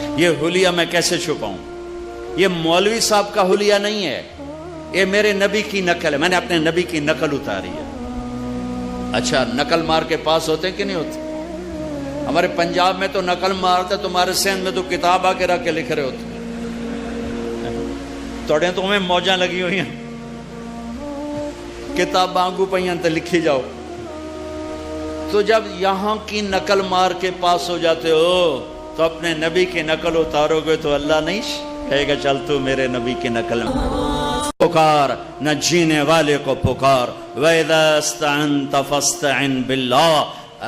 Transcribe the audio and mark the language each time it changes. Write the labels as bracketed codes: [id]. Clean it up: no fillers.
[ur] یہ حلیہ میں کیسے چھپاؤں؟ یہ مولوی صاحب کا حلیہ نہیں ہے، یہ میرے نبی کی نقل ہے. میں نے اپنے نبی کی نقل اتاری ہے. اچھا نقل مار کے پاس ہوتے کہ نہیں ہوتے؟ ہمارے پنجاب میں تو نقل مارتے، تمہارے سندھ میں تو کتاب آ کے رکھ کے لکھ رہے ہوتے. [pa] توڑے تو ہمیں موجاں لگی ہوئی ہیں، کتاب آنگو پہیاں تے لکھی جاؤ. [ur] تو جب یہاں کی نقل مار کے پاس ہو جاتے ہو تو اپنے نبی کی نقل اتارو گے تو اللہ نہیں کہے گا چل تو میرے نبی کی نقل میں پکار. نہ جینے والے کو پکار. [ar] وَإِذَا اسْتَعَنْتَ فَاسْتَعِنْ بِاللَّهِ.